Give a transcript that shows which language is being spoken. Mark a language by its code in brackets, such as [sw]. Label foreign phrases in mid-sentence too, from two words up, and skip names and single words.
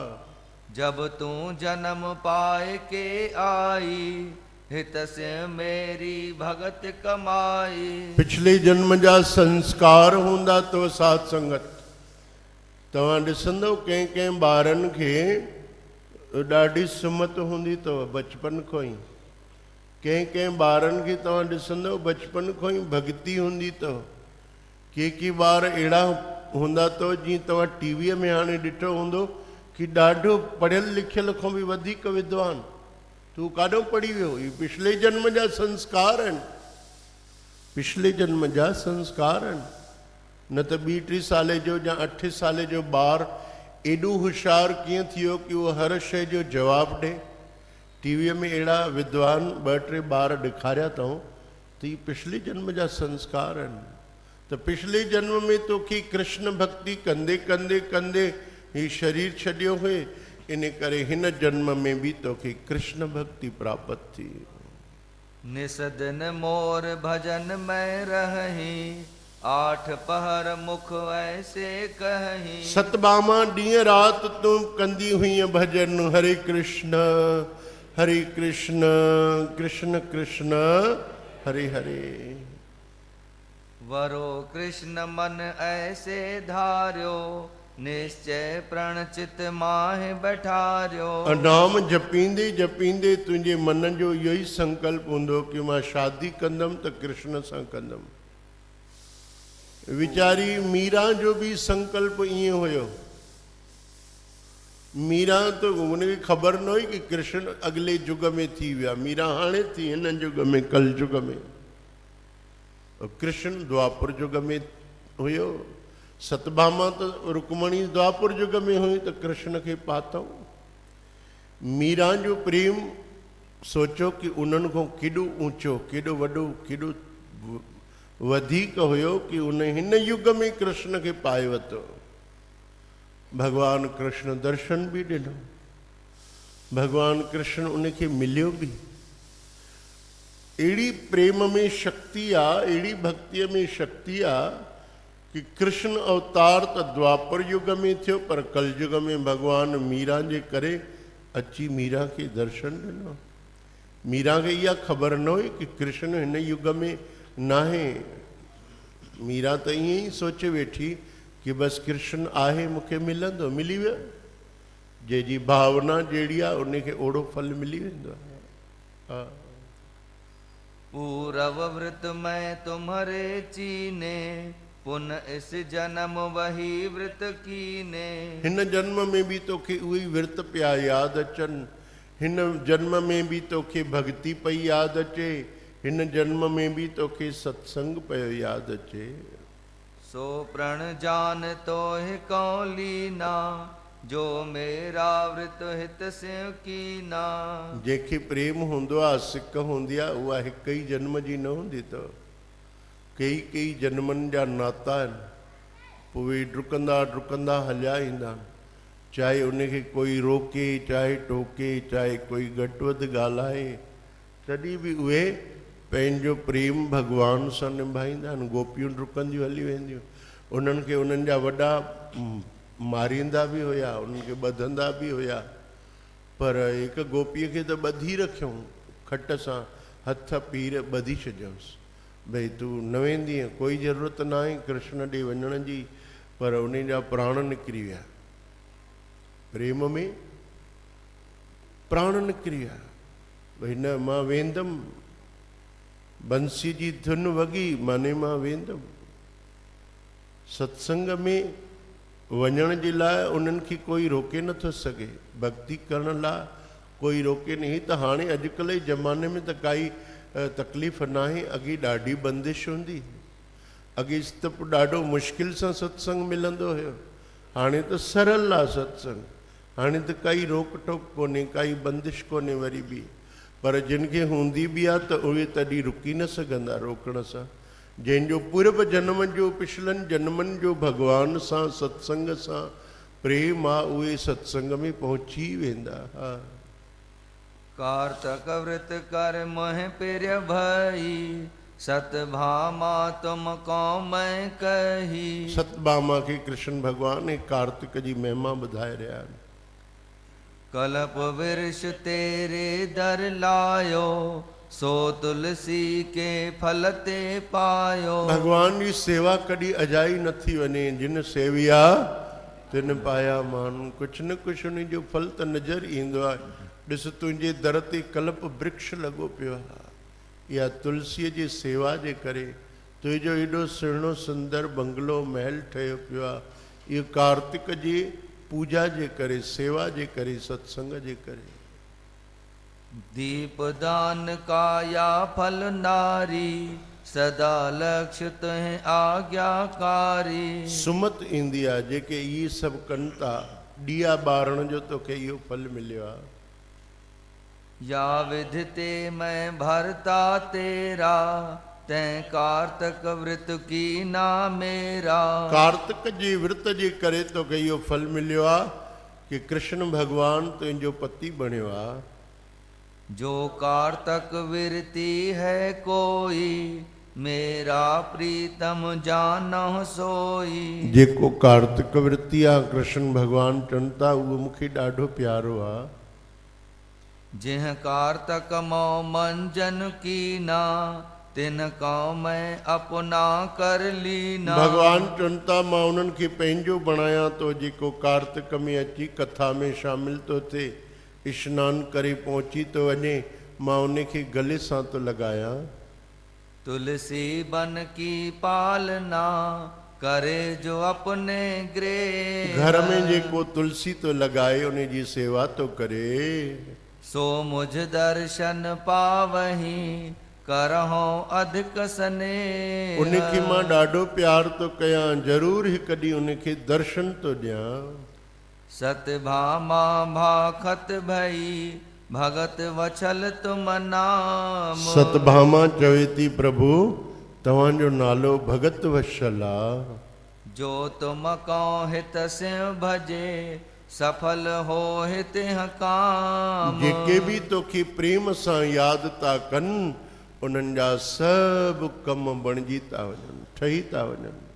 [hi] जब तू जन्म पाए के आई, हित से मेरी भगत कमाई। [sd] पिछले जन्म जा संस्कार हूंदा तो साथ संगत। तव्हां ॾिसंदव कंहिं कंहिं ॿारनि खे ॾाढी सुमत हूंदी अथव बचपन खां ई। कंहिं कंहिं ॿारनि खे तव्हां ॾिसंदव बचपन खां ई भक्ति हूंदी अथव। के ॿार अहिड़ा हूंदा अथव जीअं तव्हां टीवीअ में हाणे ॾिठो हूंदो कि ॾाढो पढ़ियल लिखियल खां बि वधीक विद्वान। तूं काॾों पढ़ी वियो? ही पिछले जन्म जा संस्कार आहिनि, पिछले जन्म जा संस्कार आहिनि। न त 2-3 साले जो या 8 साले जो ॿार एॾो होशियारु कीअं थी वियो कि उहो हर शइ जो जवाबु ॾे। टीवीअ में अहिड़ा विद्वान 2-3 ॿार ॾेखारिया अथऊं त ही पिछले जन्म जा संस्कार आहिनि। त पिछले जन्म में तोखे कृष्ण भक्ति कंदे कंदे कंदे ही शरीर छॾियो हुए, इन करे हिन जन्म में भी तोखे कृष्ण भक्ति प्राप्त थी। [hi] निसदन मोर भजन में रही, 8 पहर मुख ऐसे कहीं। [sd] सतभामा ॾींहं राति तूं कंदी हुई भजन, हरे कृष्ण कृष्ण कृष्ण हरे हरे। [hi] वरो कृष्ण मन ऐसे धार्यो, निश्चय प्रण चित माहि बैठारियो। [sd] नाम जपींदे जपींदे तुंहिंजे मन जो इहो ई संकल्प हूंदो कि मां शादी कंदमि त कृष्ण सां कंदमि। वीचारी मीरा जो भी संकल्प ईअं हुयो। मीरा तो उनखे ख़बर न हुई कि कृष्ण अगले युग में थी विया। मीरा हाणे थी हिन युग में, कल युग में। कृष्ण द्वापर युग में हुयो। सतभामा तो रुक्मणी द्वापर युग में हुई तो कृष्ण खे पातऊं। मीरा जो प्रेम सोचो कि उन्हनि खां केॾो ऊंचो, केॾो वॾो, केॾो वधीक हुयो कि उन हिन युग में कृष्ण खे पाए वरितो। भगवान कृष्ण दर्शन भी ॾिनो, भगवान कृष्ण उनखे मिलियो भी। अहिड़ी प्रेम में शक्ति आहे, अहिड़ी भक्तिअ में शक्ति आहे कि कृष्ण अवतार त द्वापर युग में थियो, पर कलयुग में भगवान मीरा जे करे अची मीरा खे दर्शन ॾिनो। मीरा खे इहा ख़बर न हुई कि कृष्ण हिन युग में नाहे। मीरा त ईअं ई सोचे वेठी कि बस कृष्ण आहे, मूंखे मिलंदो, मिली वियो। जंहिंजी भावना जहिड़ी आहे उनखे ओड़ो फल मिली वेंदो आहे। [hi] पूरव व्रत मैं तुम्हारे चीने, पुन इस जन्म वही व्रत कीने। [sd] हिन जन्म में भी तोखे उहे व्रत पिया यादि अचनि, हिन जन्म में भी तोखे भक्ति पई यादि अचे, हिन जन्म में भी तोखे सत्संग पियो यादि अचे। [hi] सो प्रण जान तो है कौलीना, जो मेरा व्रत हित से कीना। [sd] जंहिंखे प्रेम हूंदो आहे, सिक हूंदी आहे, उहा हिकु ई जन्म जी न हूंदी अथव। कई जन्मनि जा नाता आहिनि, पोइ डुकंदा डुकंदा हलिया ईंदा आहिनि। चाहे उनखे कोई रोके, चाहे टोके, चाहे कोई घटि वधि ॻाल्हाए, तॾहिं बि उहे पंहिंजो प्रेम भगवान सां निभाईंदा आहिनि। गोपियूं डुकंदियूं हली वेंदियूं, उन्हनि खे उन्हनि जा वॾा मारींदा बि हुया, उन्हनि खे ॿधंदा बि हुया, पर हिकु गोपीअ खे त ॿधी रखियऊं, खट सां हथ पीर ॿधी छॾियऊंसि। भई तूं न वेंदीअ, कोई ज़रूरत न आहे कृष्ण ॾे वञण जी, पर उन जा प्राण निकिरी विया। प्रेम में प्राण निकिरी विया। भई न, मां वेंदमि, बंसी जी धुन वॻी माने मां वेंदमि। सत्संग में वञण जे लाइ उन्हनि खे कोई रोके नथो सघे, भक्ति करण लाइ कोई रोके नहीं। त हाणे अॼुकल्ह जे ज़माने में त काई तकलीफ़ न आहे। अॻे ॾाढी बंदिश हूंदी, अॻे त ॾाढो मुश्किल सां सत्संग मिलंदो हुयो। हाणे त सरल आहे सत्संग, हाणे त काई रोक टोक कोन्हे, काई बंदिश कोन्हे वरी बि। पर जिन खे हूंदी बि आहे त उहे तॾहिं रुकी न सघंदा रोकण सां। जंहिंजो पूर्व जन्म जो, पिछलनि जन्मनि जो भगवान सां सत्संग सां प्रेम आहे, उहे सत्संग में पहुची वेंदा। हा। [hi] कार्तक व्रत कर मोह प्रिय भई, सतभामा तुम को मैं कही। [sd] सतभामा खे कृष्ण भगवान कार्तिक जी महिमा ॿुधाए रहिया आहिनि। [hi] कल्प वृक्ष तेरे दर लायो, सो तुलसी के फल ते पायो। [sd] भगवान जी सेवा कॾहिं अजाई न थी वञे। [pa] जिन सेविया तिन पाया माण्हू। [sd] कुझु न कुझु उन जो फल त नज़र ईंदो आहे। ॾिस, तुंहिंजे दर ते कल्प वृक्ष लॻो पियो आहे। इहा तुलसीअ जी सेवा जे करे तुंहिंजो एॾो सुहिणो सुंदर बंगलो महल ठहियो पियो आहे। इहो कार्तिक जी पूजा जे करे, सेवा जे करे, सत्संग जे करे। [hi] दीप दान काया फल नारी, सदा लक्ष्य तुहें आज्ञाकारी। [sd] सुमत ईंदी आहे जेके इहे सभु कनि था, ॾीया ॿारण जो तोखे इहो फल मिलियो आहे। [hi] या विधि ते मैं भरता तेरा, तैं कार्तक व्रत की ना मेरा। [sd] कार्तिक जी व्रत जे करे तोखे इहो फल मिलियो आहे कि कृष्ण भगवान तुंहिंजो पति बणियो आहे। [hi] जो कार्तक विरती है कोई, मेरा प्रीतम जानो सोई। [sd] जेको कार्तिक वृत्ति आहे, कृष्ण भगवान चवनि था, उहो मूंखे ॾाढो प्यारो आहे। [hi] जिह कार्तक मो मंजन कीना, तिन को मैं अपना कर लीना। [sd] भगवान चुनता मां उन्हनि खे पंहिंजो बणाया तो जेको कार्तिक में अची कथा में शामिल तो थे, स्नान करे पहुंची तो वञे, मां उन खे गले सां तो लॻाया। [hi] तुलसी बन की पालना करे जो अपने गृह। [sd] घर में जेको तुलसी तो लॻाए उन जी सेवा तो करे, [hi] सो मुझ दर्शन पावही करहो अधिक सने। [sd] उनखे मां ॾाढो प्यार तो कयां, ज़रूर हिकु ॾींहुं उनखे दर्शन तो ॾियां। [hi] सतभामा भाखत भई भगत वछल तुम नाम। [sd] सतभामा चवे थी प्रभु तव्हांजो नालो भगत वशल आ। [hi] जो तुम को हित सिंह भजे सफल हो हित काम। [sd] जेके भी तोखे प्रेम सां यादि था कनि उन्हनि जा सभु कम बणिजी था वञनि, ठही था वञनि।